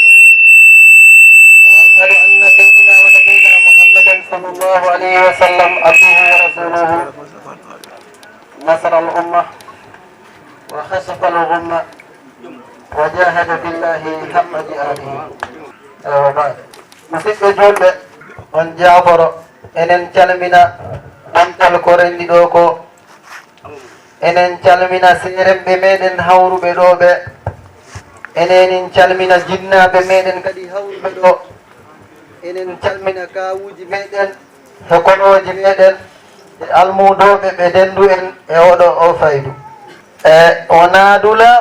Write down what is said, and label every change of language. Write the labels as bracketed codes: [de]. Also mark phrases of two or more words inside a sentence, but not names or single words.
[ar] وأشهد أن سيدنا ونبينا محمدا صلى الله عليه وسلم عبده ورسوله نصر الأمة وخسف الغمة وجاهد بالله حق جهاده وبعد [ff] musidɓe julɓe on jaaforo enen calmina ɗamtal ko renndi ɗo ko enen calmina seeremɓe meɗen hawruɓe ɗo ɓe enenin calmina jinnaɓe meɗen kadi hawruɓe ɗo enen calmina kawuji meɗen e konoji meɗen e almudoɓe ɓe dendu en e oɗo o faydu e wona dula o